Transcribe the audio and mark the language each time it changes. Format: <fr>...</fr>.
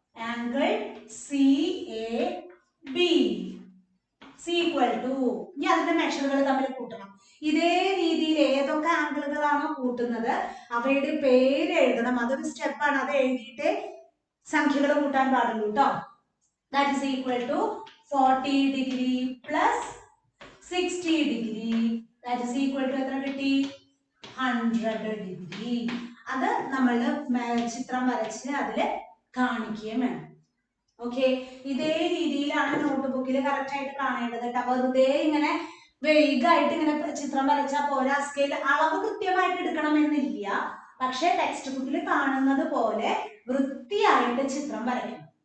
<ml>Angle C A B equal to. ഇനി അതിന്റെ മെഷറുകൾ തമ്മിൽ കൂട്ടണം. ഇതേ രീതിയിൽ ഏതൊക്കെ ആംഗിളുകളാണോ കൂട്ടുന്നത് അവയുടെ പേര് എഴുതണം. അതൊരു സ്റ്റെപ്പാണ്. അത് എഴുതിയിട്ട് സംഖ്യകൾ കൂട്ടാൻ പാടുള്ളൂ കേട്ടോ.</ml> <en>that is equal to 40 degree plus 60 degree that is equal to</en> <ml>എത്ര കിട്ടി</ml> <en>100 degree.</en> <ml>അത് നമ്മൾ ചിത്രം വരച്ച് അതിൽ കാണിക്കുകയും വേണം. ഓക്കെ, ഇതേ രീതിയിലാണ് നോട്ട് ബുക്കിൽ കറക്റ്റ് ആയിട്ട് കാണേണ്ടത് കേട്ടോ. വെറുതെ ഇങ്ങനെ വേഗമായിട്ട് ഇങ്ങനെ ചിത്രം വരച്ചാൽ പോരാ. സ്കെയിൽ അളവ് കൃത്യമായിട്ട് എടുക്കണമെന്നില്ല, പക്ഷെ ടെക്സ്റ്റ് ബുക്കിൽ കാണുന്നത് പോലെ വൃത്തിയായിട്ട് ചിത്രം വരയ്ക്കണം.</ml>